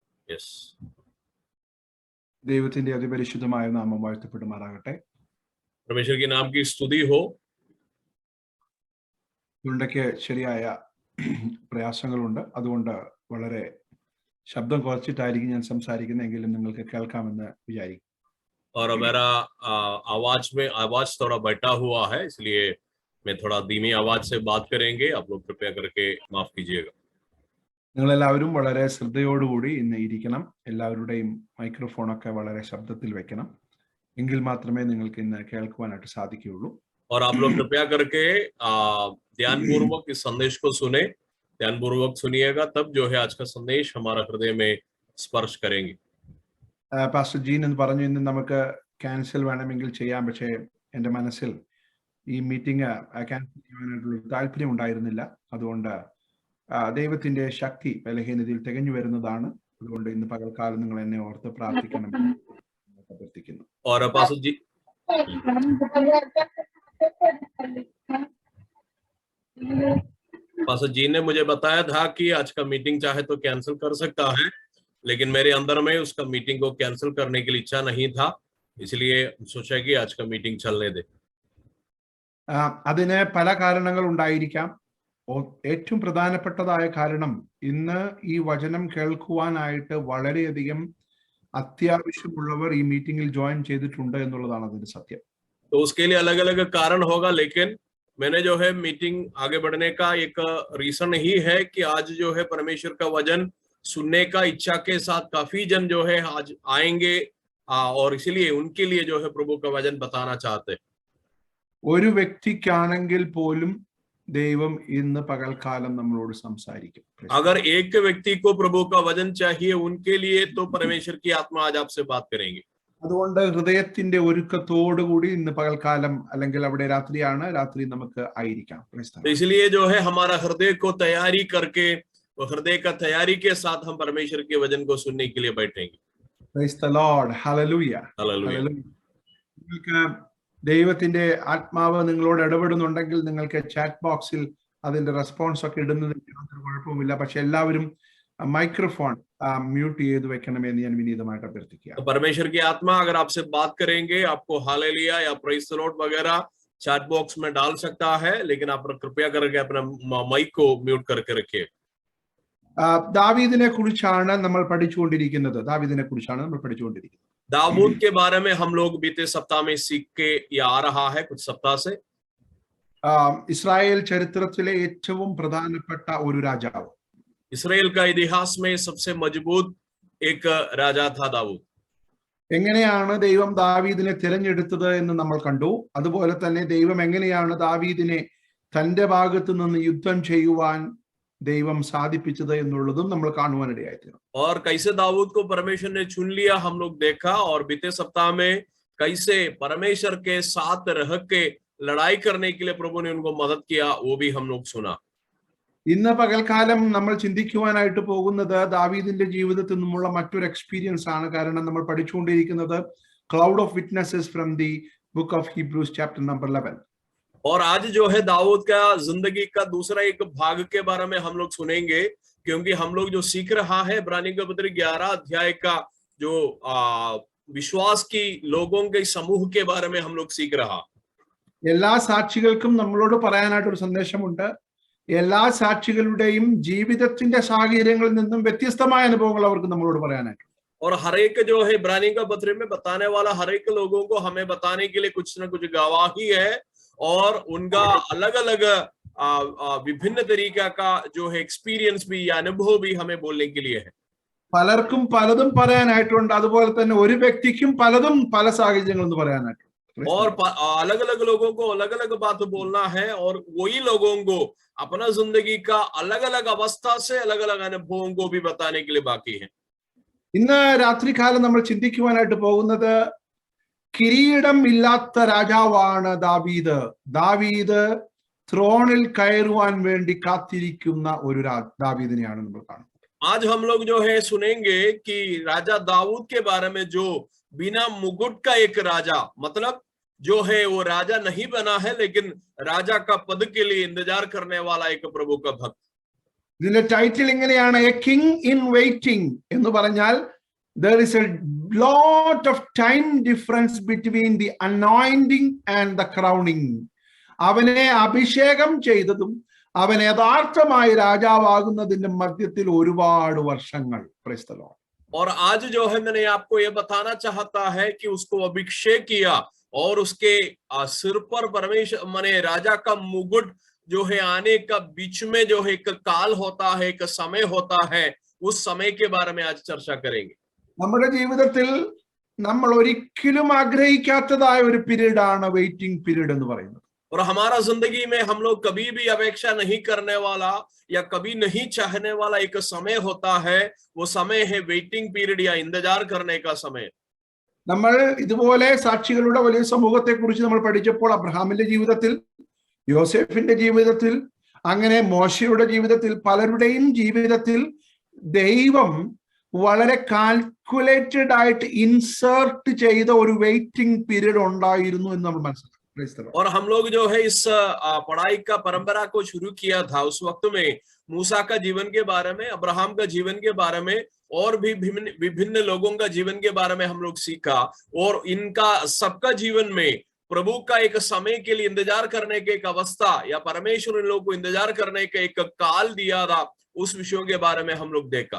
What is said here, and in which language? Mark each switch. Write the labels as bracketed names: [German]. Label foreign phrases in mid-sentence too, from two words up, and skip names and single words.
[English] Yes. [Malayalam] ദൈവത്തിന്റെ അതിപരിശുദ്ധമായ നാമം വാഴ്ത്തപ്പെടുമാറാകട്ടെ. [Hindi] परमेश्वर के नाम की स्तुति हो. [Malayalam] തൊണ്ടയ്ക്ക് ശരിയായ പ്രയാസങ്ങളുണ്ട്, അതുകൊണ്ട് വളരെ ശബ്ദം കുറച്ചിട്ടായിരിക്കും ഞാൻ സംസാരിക്കുന്നതെങ്കിലും നിങ്ങൾക്ക് കേൾക്കാമെന്ന് വിചാരിക്കും. [Hindi] और मेरा आवाज थोड़ा बटा हुआ है, इसलिए मैं थोड़ा धीमी आवाज से बात करेंगे. आप लोग कृपया करके माफ कीजिएगा. [Malayalam] നിങ്ങളെല്ലാവരും വളരെ ശ്രദ്ധയോടുകൂടി ഇന്ന് ഇരിക്കണം. എല്ലാവരുടെയും മൈക്രോഫോണൊക്കെ വളരെ ശബ്ദത്തിൽ വെക്കണം, എങ്കിൽ മാത്രമേ നിങ്ങൾക്ക് ഇന്ന് കേൾക്കുവാനായിട്ട് സാധിക്കുകയുള്ളൂ. [Hindi] और आप लोग कृपया करके ध्यानपूर्वक इस संदेश को सुने, ध्यानपूर्वक सुनिएगा, तब जो है आज का संदेश हमारा हृदय में स्पर्श करेंगे. [Malayalam] പാസ്റ്റർ ജീൻ എന്ന് പറഞ്ഞു ഇന്ന് നമുക്ക് ക്യാൻസൽ വേണമെങ്കിൽ ചെയ്യാം, പക്ഷേ എൻ്റെ മനസ്സിൽ ഈ [English] meeting cancel [Malayalam] ചെയ്യാനായിട്ടുള്ള താല്പര്യം ഉണ്ടായിരുന്നില്ല. അതുകൊണ്ട് ദൈവത്തിന്റെ ശക്തി ബലഹീനതയിൽ തികഞ്ഞു വരുന്നതാണ്. അതുകൊണ്ട് ഇന്ന് പകൽക്കാലം നിങ്ങൾ എന്നെ ഓർത്ത് പ്രാർത്ഥിക്കണം അഭ്യർത്ഥിക്കുന്നു. [Hindi] और पास्टर जी ने मुझे बताया था कि आज का मीटिंग चाहे तो कैंसिल कर सकता है, लेकिन मेरे अंदर में उसका मीटिंग को कैंसिल करने की इच्छा नहीं था, इसलिए सोचा कि आज का मीटिंग चलने दे. [Malayalam] അതിന് പല കാരണങ്ങൾ ഉണ്ടായിരിക്കാം. ഏറ്റവും പ്രധാനപ്പെട്ടതായ കാരണം ഇന്ന് ഈ വചനം കേൾക്കുവാനായിട്ട് വളരെയധികം അത്യാവശ്യമുള്ളവർ ഈ മീറ്റിംഗിൽ ജോയിൻ ചെയ്തിട്ടുണ്ട് എന്നുള്ളതാണ് അതിന്റെ സത്യം. [Hindi] तो उसके लिए अलग अलग कारण होगा, लेकिन मैंने जो है मीटिंग आगे बढ़ने का एक रीजन ही है कि आज जो है परमेश्वर का वचन सुनने का इच्छा के साथ काफी जन जो है आज आएंगे, और इसीलिए उनके लिए जो है प्रभु का वचन बताना चाहते हैं. [Malayalam] ഒരു വ്യക്തിക്കാണെങ്കിൽ പോലും ദൈവം ഇന്ന് പകൽക്കാലം നമ്മളോട് സംസാരിക്കും. [Hindi] अगर एक व्यक्ति को प्रभु का वचन चाहिए, उनके लिए तो परमेश्वर की आत्मा आज आपसे बात करेंगे. [Malayalam] അതുകൊണ്ട് ഹൃദയത്തിന്റെ ഒരുക്കത്തോടുകൂടി ഇന്ന് പകൽക്കാലം, അല്ലെങ്കിൽ അവിടെ രാത്രിയാണ്, രാത്രി നമുക്ക് ആയിരിക്കാം. [Hindi] इसलिए जो है हमारा हृदय को तैयारी करके, हृदय का तैयारी के साथ हम परमेश्वर के वचन को सुनने के लिए बैठेंगे. [English] Praise the Lord. Hallelujah. [Malayalam] നിങ്ങൾക്ക് ദൈവത്തിന്റെ ആത്മാവ് നിങ്ങളോട് ഇടപെടുന്നുണ്ടെങ്കിൽ നിങ്ങൾക്ക് ചാറ്റ് ബോക്സിൽ അതിന്റെ റെസ്പോൺസ് ഒക്കെ ഇടുന്നതിൽ യാതൊരു കുഴപ്പമില്ല. പക്ഷെ എല്ലാവരും മൈക്രോഫോൺ म्यूट ചെയ്ത് വെക്കണമെന്ന് ഞാൻ വിനീതമായിട്ട് അഭ്യർത്ഥിക്കുക. [Hindi] परमेश्वर की आत्मा अगर आपसे बात करेंगे, आपको हालेलुया या [English] praise the Lord [Hindi] वगैरह [English] chat box [Hindi] में डाल सकता है, लेकिन आप कृपया करके अपना माइक को म्यूट करके रखिए. [Malayalam] ദാവീദിനെ കുറിച്ചാണ് നമ്മൾ പഠിച്ചുകൊണ്ടിരിക്കുന്നത്. [Hindi] दाऊद के बारे में हम लोग बीते सप्ताह में सीख के ये आ रहा है, कुछ सप्ताह से. [Malayalam] ഇസ്രായേൽ ചരിത്രത്തിലെ ഏറ്റവും പ്രധാനപ്പെട്ട ഒരു രാജാവ്, [Hindi] ഇസ്രായേൽ का इतिहास में सबसे मजबूत एक राजा था दाऊद. [Malayalam] എങ്ങനെയാണ് ദൈവം ദാവീദിനെ തിരഞ്ഞെടുത്തത് എന്ന് നമ്മൾ കണ്ടു. അതുപോലെ തന്നെ ദൈവം എങ്ങനെയാണ് ദാവീദിനെ തന്റെ ഭാഗത്ത് നിന്ന് യുദ്ധം ചെയ്യുവാൻ ദൈവം സാധിപ്പിച്ചത് എന്നുള്ളതും നമ്മൾ കാണുവാനിടയായിത്തീർന്നു. [Hindi] और कैसे दाऊद को परमेश्वर ने चुन लिया हम लोग देखा, और बीते सप्ताह में कैसे परमेश्वर के साथ रह के लड़ाई करने के लिए प्रभु ने उनको मदद किया, वो भी हम लोग सुना. [Malayalam] ഇന്ന് പകൽക്കാലം നമ്മൾ ചിന്തിക്കുവാനായിട്ട് പോകുന്നത് ദാവീദിന്റെ ജീവിതത്തിൽ നിന്നുള്ള മറ്റൊരു എക്സ്പീരിയൻസ് ആണ്. കാരണം നമ്മൾ പഠിച്ചുകൊണ്ടിരിക്കുന്നത് [English] cloud of witnesses from the book of Hebrews chapter number [Malayalam] 11. [Hindi] और आज जो है दाऊद का जिंदगी का दूसरा एक भाग के बारे में हम लोग सुनेंगे, क्योंकि हम लोग जो सीख रहा है इब्रानी का पत्र 11 अध्याय का जो विश्वास की लोगों के समूह के बारे में हम लोग सीख रहा. [Malayalam] എല്ലാ സാക്ഷികൾക്കും നമ്മളോട് പറയാനായിട്ടൊരു സന്ദേശമുണ്ട്. എല്ലാ സാക്ഷികളുടെയും ജീവിതത്തിന്റെ സാഹചര്യങ്ങളിൽ നിന്നും വ്യത്യസ്തമായ അനുഭവങ്ങൾ അവർക്ക് നമ്മളോട് പറയാനായിട്ട്. [Hindi] और हर एक जो है इब्रानी का पत्र में बताने वाला हर एक लोगों को हमें बताने के लिए कुछ न कुछ गवाही है, और उनका अलग अलग विभिन्न तरीका का जो है एक्सपीरियंस भी या अनुभव भी हमें बोलने के लिए है. [Malayalam] പലർക്കും പലതും പറയാനായിട്ടുണ്ട്. അതുപോലെ തന്നെ ഒരു വ്യക്തിക്കും പലതും പല സാഹചര്യങ്ങളെന്ന് പറയാനായിട്ടുണ്ട്. [Hindi] और अलग अलग लोगों को अलग अलग बात बोलना है, और वही लोगों को अपना जिंदगी का अलग अलग अवस्था से अलग अलग अनुभवों को भी बताने के लिए बाकी है. [Malayalam] ഇന്ന് രാത്രികാലം നമ്മൾ ചിന്തിക്കുവാനായിട്ട് പോകുന്നത് കിരീടം ഇല്ലാത്ത രാജാവാണ് ദാവീദ്. ദാവീദ് ത്രോണിൽ കയറുവാൻ വേണ്ടി കാത്തിരിക്കുന്ന ഒരു ദാവീദിനെയാണ് നമ്മൾ കാണുന്നത്. [Hindi] आज हम लोग जो है सुनेंगे कि राजा दाऊद के बारे में, जो बिना मुकुट का एक राजा, मतलब जो है वो राजा नहीं बना है, लेकिन राजा का पद के लिए इंतजार करने वाला एक प्रभु का भक्त. [Malayalam] ഇതിന്റെ ടൈറ്റിൽ ഇങ്ങനെയാണ്, [English] a king in waiting [Malayalam] എന്ന് പറഞ്ഞാൽ [English] there is a lot of time difference between the anointing and the crowning. [Malayalam] അവനെ അഭിഷേകം ചെയ്തതും അവൻ യഥാർത്ഥമായി രാജാവാകുന്നതിന്റെ മധ്യത്തിൽ ഒരുപാട് വർഷങ്ങൾ. [English] Praise the Lord. [Hindi] और आज जो है मैंने आपको ये बताना चाहता है कि उसको अभिषेक किया और उसके सिर पर परमेश्वर माने राजा का मुकुट जो है आने का बीच में जो है एक काल होता है, एक समय होता है, उस समय के बारे में आज चर्चा करेंगे. [Malayalam] നമ്മുടെ ജീവിതത്തിൽ നമ്മൾ ഒരിക്കലും ആഗ്രഹിക്കാത്തതായ ഒരു പീരീഡ് ആണ് [English] waiting period [Malayalam] എന്ന് പറയുന്നത്. [Hindi] और हमारा जिंदगी में हम लोग कभी भी अपेक्षा नहीं करने वाला या कभी नहीं चाहने वाला एक समय होता है, वो समय है [English] waiting period [Hindi] या इंतजार करने का समय. [Malayalam] നമ്മൾ ഇതുപോലെ സാക്ഷികളുടെ വലിയ സമൂഹത്തെ കുറിച്ച് നമ്മൾ പഠിച്ചപ്പോൾ അബ്രഹാമിന്റെ ജീവിതത്തിൽ, യോസേഫിന്റെ ജീവിതത്തിൽ, അങ്ങനെ മോശയുടെ ജീവിതത്തിൽ, പലരുടെയും ജീവിതത്തിൽ ദൈവം വളരെ കാൽക്കുലേറ്റഡ് ആയിട്ട് ഇൻസേർട്ട് ചെയ്ത ഒരു [English] waiting period [Malayalam] ഉണ്ടായിരുന്നു എന്ന് നമ്മൾ മനസ്സിലാക്കി. [Hindi] और हम लोग जो है इस पढ़ाई का परंपरा को शुरू किया था उस वक्त में मूसा का जीवन के बारे में, अब्राहम का जीवन के बारे में और भी विभिन्न लोगों का जीवन के बारे में हम लोग सीखा. और इनका सबका जीवन में प्रभु का एक समय के लिए इंतजार करने के एक अवस्था या परमेश्वर इन लोगों को इंतजार करने का एक काल दिया था, उस विषयों के बारे में हम लोग देखा.